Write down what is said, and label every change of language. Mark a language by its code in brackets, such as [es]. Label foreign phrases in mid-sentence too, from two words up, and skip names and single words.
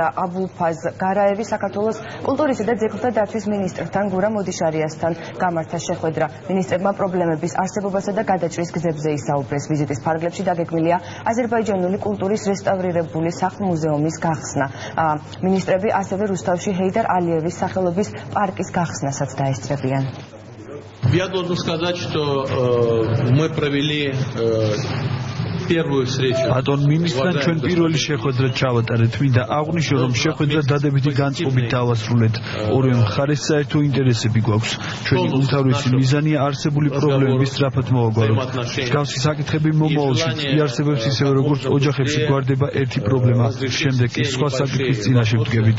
[ka] აბულფაზ გარაევი საქართველოს კულტურისა და ძეგლთა დაცვის მინისტრთან გურამ ოდიშარიასთან გამართა შეხვედრა. მინისტრებმა პრობლემების არსებობასა და გადაჭრის გზებზე ისაუბრეს. ვიზიტის ფარგლებში დაგეგმილია აზერბაიჯანული კულტურის რესტავრირებული სახლ-მუზეუმის გახსნა. მინისტრები ასევე რუსთავში ჰეიდარ ალიევის სახელობის паркის გახსნასაც დაესწრებიან. [ru] Я должен сказать, что мы провели первую встречу. [ka] Антон ministrთან ჩვენ პირველი შეხვედრა ჩავატარეთ. მინდა აღვნიშნო, რომ შეხვედრა დადებითი განწყობით დავასრულეთ. ორივე მხარეს საერთო ინტერესები გვაქვს. ჩვენი უმთავრესი მიზანია არსებული პრობლემების სწრაფად მოვაგვაროთ. მსგავსი საკითხები მომავალში იარსებებს ისევე როგორც ოჯახებში გვარდება ერთი პრობლემა, შემდეგ კი სხვა საკითხის წინაშე ვდგებით.